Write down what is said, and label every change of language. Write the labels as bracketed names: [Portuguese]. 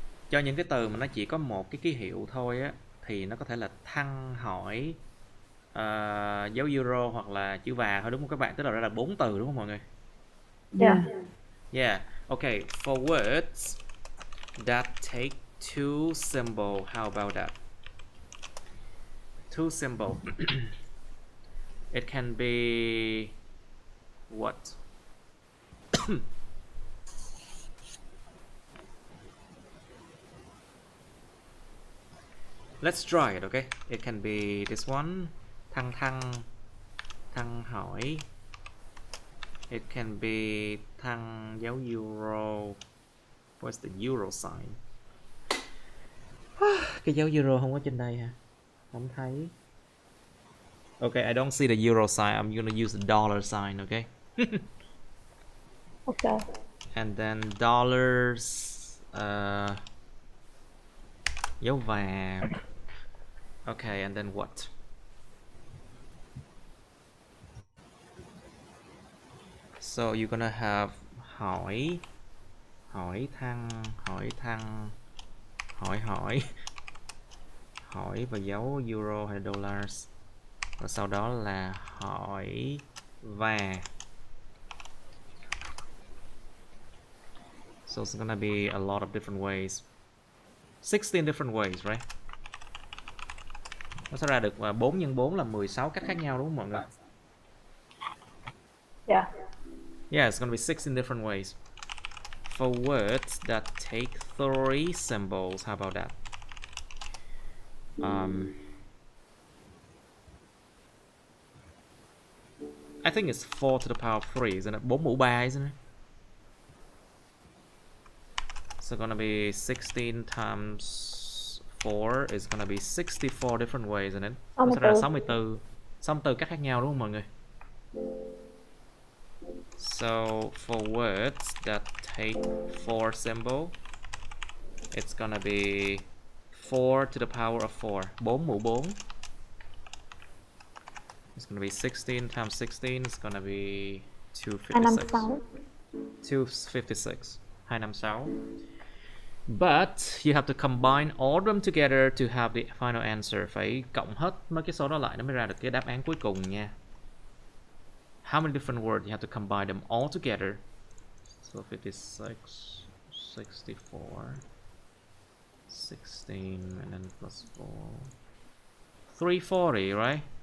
[Vietnamese] Cho những cái từ mà nó chỉ có một cái ký hiệu thôi á thì nó có thể là thăng, hỏi, dấu euro hoặc là chữ và thôi, đúng không các bạn? Tức là ra là 4 từ đúng không mọi người? [English] Yeah. Yeah. Okay, for words that take two symbol, how about that? Two symbol. It can be what? Let's try it, okay? It can be this one, thăng thăng, thăng hỏi. It can be thăng dấu euro. What's the euro sign? [Vietnamese] Cái dấu euro không có trên đây hả? Không thấy. [English] Okay, I don't see the euro sign. I'm gonna use the dollar sign, okay? Ok. And then dollars, dấu và. Okay, and then what? So you're gonna have hỏi, hỏi thăng, hỏi thăng, hỏi hỏi, hỏi và dấu euro hay dollars. [Vietnamese] Và sau đó là hỏi và. [English] So it's gonna be a lot of different ways. 16 different ways, right? [Vietnamese] Nó sẽ ra được 4 x 4 là 16 cách khác nhau đúng không mọi người? [English] Yeah. Yeah, it's gonna be 16 different ways. For words that take 3 symbols, how about that? I think it's 4 to the power of 3, isn't it? [Vietnamese] 4 mũ 3, [English] isn't it? So gonna be 16 times 4 is gonna be 64 different ways, isn't it? [Vietnamese] Nó sẽ ra 64 cách khác nhau đúng không mọi người? [English] So for words that take 4 symbol, it's gonna be 4 to the power of 4. [Vietnamese] 4 mũ 4. [English] It's gonna be 16 times 16 is gonna be 256. 256. 256. But you have to combine all of them together to have the final answer. [Vietnamese] Phải cộng hết mấy cái số đó lại nó mới ra được cái đáp án cuối cùng nha. [English] How many different words you have to combine them all together? So 56, 64, 16, and then plus 4. 340, right?